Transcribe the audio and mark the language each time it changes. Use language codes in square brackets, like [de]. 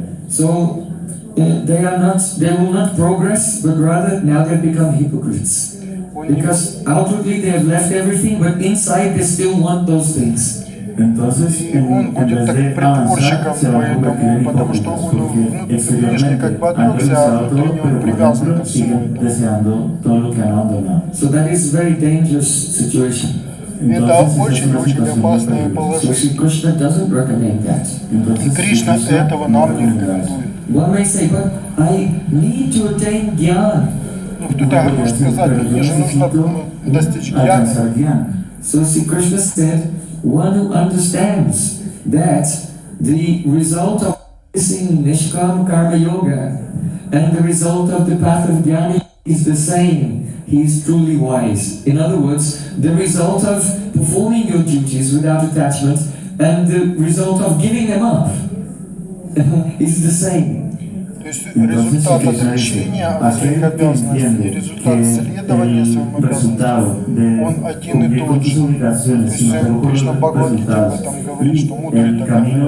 [en] So they will not progress, but rather now they become hypocrites. Because outwardly they have left everything, but inside they still want those things. [ru] И он будет так притворщиком поэтому, потому что он внешне как бы отрекся, а внутренне он привязан ко всему этому. [en] So that is a very dangerous situation. [ru] Это очень-очень опасное положение. [en] So Krishna doesn't recommend that. [ru] И Кришна этого нам не рекомендует. [en] One may say, but I need to attain jnana. [ru] Ну, кто-то может сказать, мне же нужно достичь гьяны. [en] So see, Krishna said, one who understands that the result of practicing nishkam karma yoga and the result of the path of jnana is the same. He is truly wise. In other words, the result of performing your duties without attachment and the result of giving them up is the same. [ru] То есть результат отречения от своих обязанностей и результат следования своим обязанностям, он один и тот же. То есть Кришна Бхагавад-гите об этом говорит, что мудрый так.